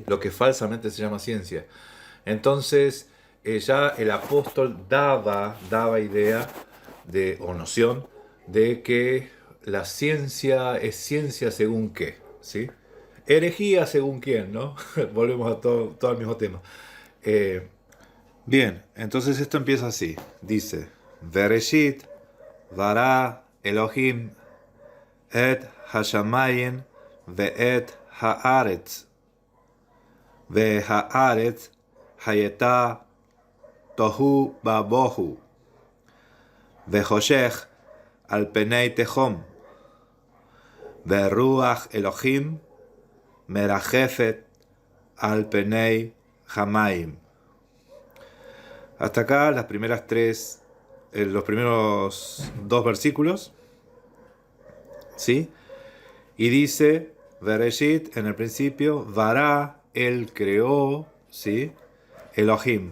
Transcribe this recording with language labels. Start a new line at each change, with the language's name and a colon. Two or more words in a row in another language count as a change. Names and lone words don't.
Spanish: Lo que falsamente se llama ciencia. Entonces, ya el apóstol daba idea o noción de que la ciencia es ciencia según qué, ¿sí? Herejía según quién, ¿no? Volvemos a todo el mismo tema. Eh, Bien, entonces esto empieza así. Dice,
Hebrew: בראשית ברא אלוהים את השמים ואת הארץ והארץ הייתה תוהו ובוהו וחושך על פני תהום ורוח אלוהים מרחפת על פני המים.
Spanish: Hasta acá las primeras los primeros dos versículos, ¿sí? Y dice, Bereshit, en el principio, Vará, él creó, ¿sí? Elohim.